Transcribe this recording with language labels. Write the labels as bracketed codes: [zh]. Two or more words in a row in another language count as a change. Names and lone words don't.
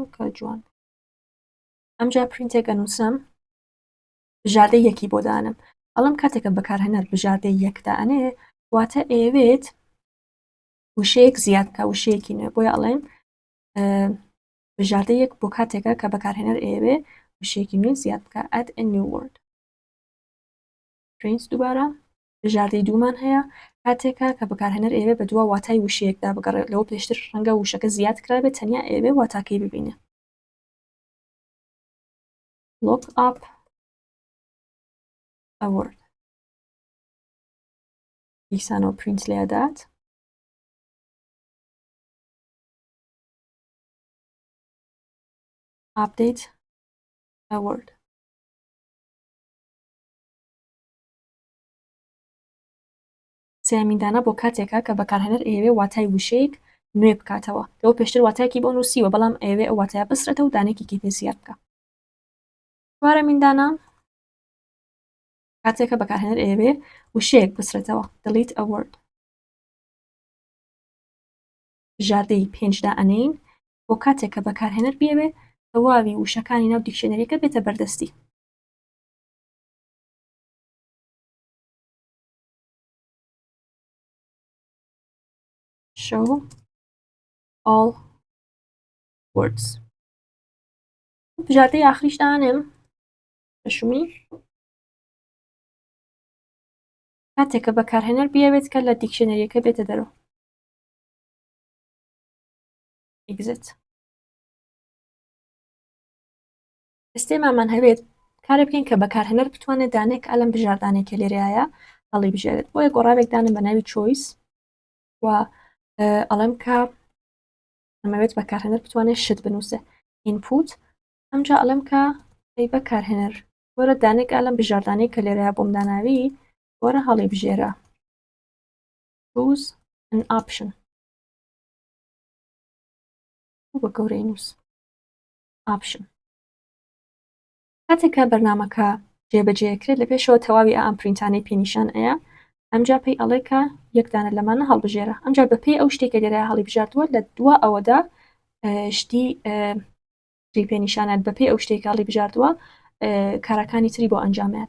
[ckb] کە جوان ئەمجا پرینتێک ئەنووسم بژاردەی یەکی بۆ دانم ئەڵم کاتێکە بەکارهێنەر بژاردەی یەکدانێ واتە ئێوێت وشەیەک زیادکە وشەیەکی نوێ بۆیە ئەڵێم بژاردە یەک بۆ کاتێکە کە بەکارهێنەر ئێوێ وشەیەکی نوێ زیاد بکە [en] add a new word [ckb] پرینت دووبارە بژاردەی دوومان هەیە کاتێکە کە بەکارهێنەر ئێوێ بە دووە واتای وشەیەکدا بگەڕێت لەوە پێشتر ڕەنگە وشەکە زیاد کرابێت تەنیا ئێوێ واتاکەی ببینێ [en] look up a word [ckb] دیسانەوە پرینت لێدات [en] update a word [ckb] سێمیندانە بۆ کاتێکە کە بەکارهێنەر ئێوێ واتای وشەیەک نوێ بکاتەوە لەوە پێشتر واتایەکی بۆ نووسیوە بەڵام ئێوێ ئەو واتایە بسرێتە و دانێکی کەی پێ زیاد بکە چوارە میندانە کاتێکە بەکارهێنەر ئێوێ وشەیەک بسرێتەوە [en] delete a word [ckb] بژاردەی پێنجدا ئەنین بۆ کاتێکە بەکارهێنەر بێوێ تەواوی وشەکانی ناو دیکشنەریەکە بێتە بەردەستی [en] show all words [ckb] بژاردەی ئاخریش دانێم بەشومی کاتێکە بەکارهێنەر بیاوێت کە لە دیکشنەریەکە بێتە دەرەوە exit ئێستێمامان هەوێت کارە بکەین کە بەکارهێنەر بتوانێت دانێک ئەلم بژاردانێکە لێرەیە هەڵی بژێرێت بۆیە گۆڕاوێک دانم بە ناوی choice و ئەڵێم کە ئەمەوێت بەکارهێنەر بتوانێت شت بنووسێ input ئەمجا ئەڵێم کە ئەی بەکارهێنەر وەرە دانێک ئەلم بژاردانەی کە لێرەیە بۆم داناوی وەرە هەڵی بژێرە [en] choose an option [ckb] بە گەورەی نووس option کاتێکە بەرنامەکە جێبەجێکرێت لە پێشەوە تەواوی ئەم پرینتانەی پێنیشان ئەیە ئەمجا پێی ئەڵێ کە یەکدانە لەمانە هەڵبژێرە ئەمجا بە پێی ئەو شتێکە لێرە هەڵیبژاردووە لە دوا ئەوەدا شتی پێنیشانات بە پێی ئەو شتێک هەڵیبژاردووە کارەکانی تری بۆ ئەنجامات.